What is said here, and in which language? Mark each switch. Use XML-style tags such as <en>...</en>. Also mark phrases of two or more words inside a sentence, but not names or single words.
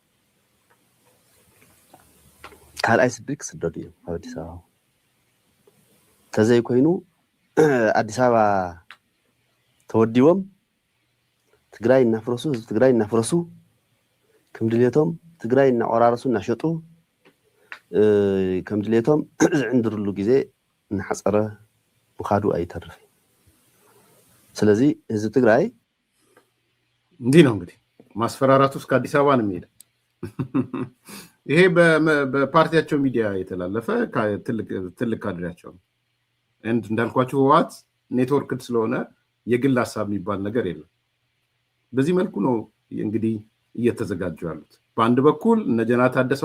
<ti>ካብ ኣዲስ ኣበባ ተዘይ ኮይኑ ኣዲስ ኣበባ ተወዲቦም ትግራይ እናፍረሱ ህዝቢ ትግራይ እናፍረሱ ከም ድሌቶም ትግራይ እናቆራረሱ እናሸጡ ከም ድሌቶም ዝዕንድርሉ ግዜ እናሓፀረ ምኻዱ ኣይተርፍ ስለዚ ህዝቢ ትግራይ</ti> <am>እንዲህ ነው እንግዲህ ማስፈራራቱ እስከ አዲስ አበባ ነው የሚሄደው ይሄ በፓርቲያቸው ሚዲያ የተላለፈ ትልቅ ካድሬያቸው ነው እንዳልኳችሁ ህወሓት ኔትወርክድ ስለሆነ የግል ሀሳብ የሚባል ነገር የለም በዚህ መልኩ ነው እንግዲህ እየተዘጋጁ ያሉት በአንድ በኩል እነ ጀነራል ታደሰ</am>